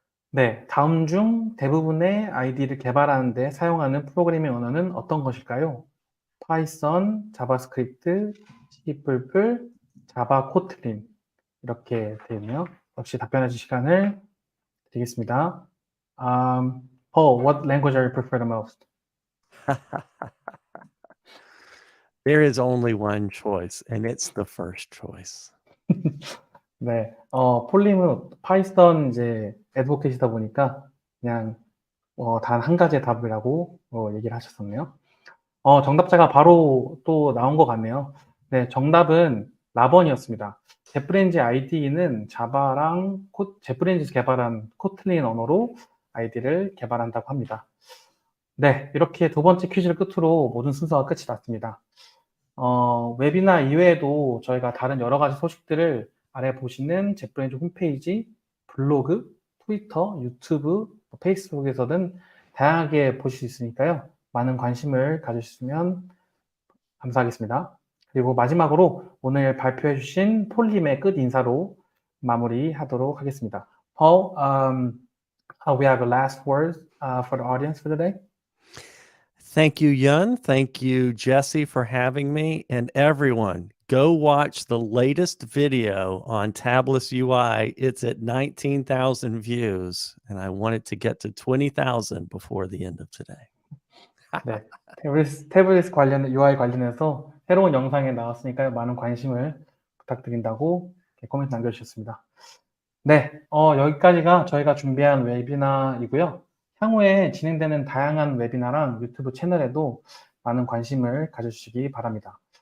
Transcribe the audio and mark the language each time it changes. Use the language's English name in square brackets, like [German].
[Korean] 네, 다음 중 대부분의 ID를 개발하는 데 사용하는 프로그래밍 언어는 어떤 것일까요? 파이썬, 자바스크립트, C++, 자바, 코틀린 이렇게 되어 있네요. 역시 답변하실 시간을 드리겠습니다. [English] Paul, what language are you prefer the most? There is only one choice, and it's the first choice. [Korean] 네, 폴님은 파이썬 이제 애드보케이시다 보니까 그냥 단 한 가지의 답이라고 얘기를 하셨었네요. 정답자가 바로 또 나온 것 같네요. 네, 정답은 라번이었습니다. JetBrains IDE는 자바랑 JetBrains 개발한 코틀린 언어로 ID를 개발한다고 합니다. 네, 이렇게 두 번째 퀴즈를 끝으로 모든 순서가 끝이 났습니다. 웨비나 이외에도 저희가 다른 여러 가지 소식들을 아래 보시는 JetBrains 홈페이지, 블로그, 트위터, 유튜브, 페이스북에서는 다양하게 보실 수 있으니까요. 많은 관심을 가주시면 감사하겠습니다. 그리고 마지막으로 오늘 발표해 주신 폴님의 끝 인사로 마무리하도록 하겠습니다. [English] Paul, we have a last word for the audience for today. Thank you, Yun. Thank you, Jesse, for having me. And everyone, go watch the latest video on Tabless UI. It's at 19,000 views, and I want it to get to 20,000 before the end of today. [Korean] 네, 태블릿 관련 UI 관련해서 새로운 영상에 나왔으니까 많은 관심을 부탁드린다고 코멘트 남겨주셨습니다. 네, 여기까지가 저희가 준비한 웨비나이고요. 향후에 진행되는 다양한 웨비나랑 유튜브 채널에도 많은 관심을 가져주시기 바랍니다.